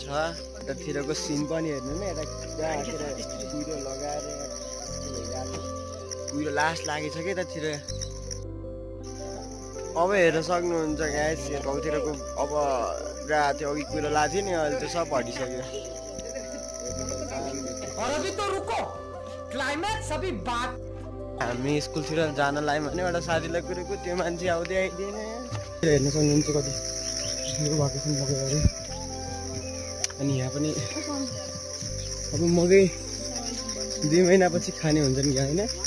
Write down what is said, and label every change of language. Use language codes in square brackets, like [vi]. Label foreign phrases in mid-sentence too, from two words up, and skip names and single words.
[ne] यतातिरको सिन पनि हेर्नु न, यता कुहिरो लगाएर कुहिरो लास्ट लागेछ कि यतातिर। अब हेर्न सक्नुहुन्छ गाइज, गाउँतिरको अब पुरा त्यो अघि कुहिरो लागेको थियो नि, अहिले त्यो सब हटिसक्यो। [hi] और अभी तो रुको, क्लाइमैक्स अभी बात। [ne] हामी स्कुलतिर जान लाग्यौँ भने एउटा साथीलाई कुरेको त्यो मान्छे आउँदै आइदिएन। हेर्न सक्नुहुन्छ कति भ्याकेसन लगेर अरे। अनि यहाँ पनि अब मकै 2 महिनापछि खाने हुन्छ नि होइन।